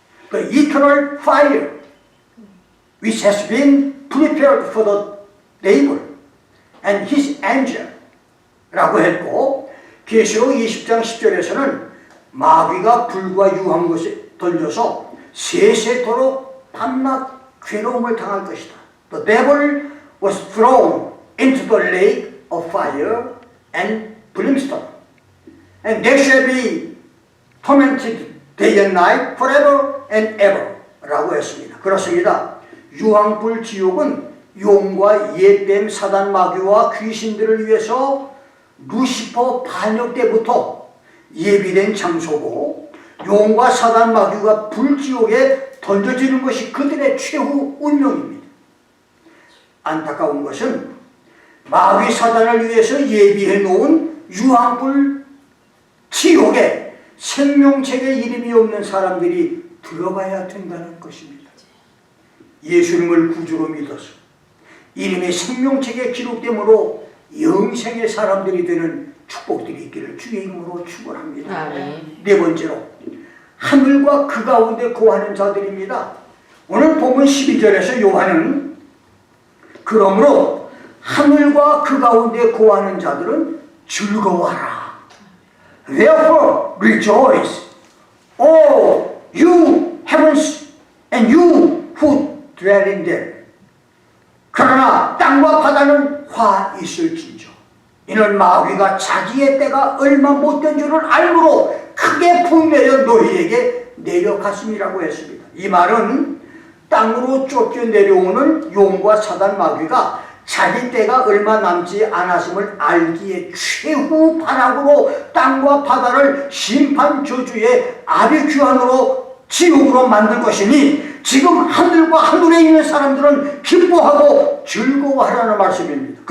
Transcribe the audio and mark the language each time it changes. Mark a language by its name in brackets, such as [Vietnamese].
[English] the eternal fire which has been prepared for the devil and his angel [Korean] 라고 했고 계시록 20장 10절에서는 마귀가 불과 유황 것에 던져서 세세토록 밤낮 괴로움을 당할 것이다. [English] The devil was thrown into the lake of fire and brimstone and they shall be tormented day and night forever and ever [Korean] 라고 했습니다. 그렇습니다. 유황불 지옥은 용과 옛뱀 사단 마귀와 귀신들을 위해서 루시퍼 반역 때부터 예비된 장소고 용과 사단 마귀가 불지옥에 던져지는 것이 그들의 최후 운명입니다. 안타까운 것은 마귀 사단을 위해서 예비해 놓은 유황불 지옥에 생명책에 이름이 없는 사람들이 들어가야 된다는 것입니다. 예수님을 구주로 믿어서 이름의 생명책에 기록되므로 영생의 사람들이 되는 축복들이 있기를 주의 이름으로 축원합니다. 네 번째로 하늘과 그 가운데 거하는 자들입니다. 오늘 본문 12절에서 요한은 그러므로 하늘과 그 가운데 거하는 자들은 즐거워하라. [English] Therefore rejoice, all you heavens and you who dwell in them. [Korean] 그러나 땅과 바다는 화 있을진저 이는 마귀가 자기의 때가 얼마 못된 줄을 알므로 크게 분내어 너희에게 내려갔음이라고 했습니다. 이 말은 땅으로 쫓겨 내려오는 용과 사단 마귀가 자기 때가 얼마 남지 않았음을 알기에 최후 반항으로 땅과 바다를 심판 저주의 아비규환으로 지옥으로 만들 것이니 지금 하늘과 하늘에 있는 사람들은 기뻐하고 즐거워하라는 말씀입니다.